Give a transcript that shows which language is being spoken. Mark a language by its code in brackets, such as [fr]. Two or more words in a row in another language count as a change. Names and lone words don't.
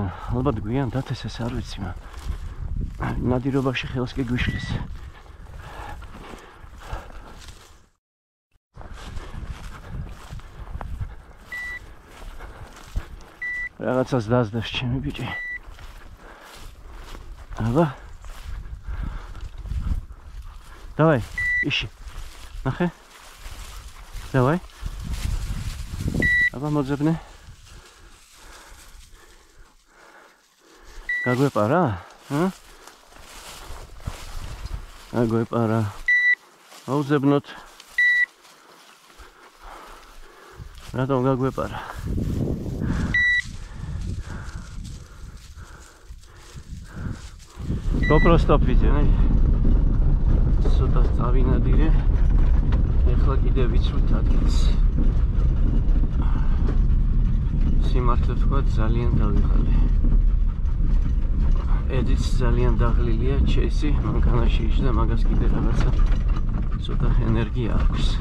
[ka] ალბათ გვიან დათესეს არ ვიცი მაგრამ ნადირობაში ხელს კი გვიშლის. რაღაცას დაძდებს ჩემი ბიჭი. აბა. [ru] Давай, ищи. Нахе. Давай. [ka] აბა მოძებნე. გაგვეპარა? გაგვეპარა. აუძებნოთ. რატომ გაგვეპარა? [en] GoPro stop video. [ka] ცოტა წავინადირე. ეხლა კიდე ვიცვით ადგილს. სიმართლე ვთქვა, ძალიან დავიღალე. ედიც ძალიან დაღლილია, ჩეისი მანქანაში იჯდა, მაგას კიდე რაღაცა ცოტა ენერგია აქვს.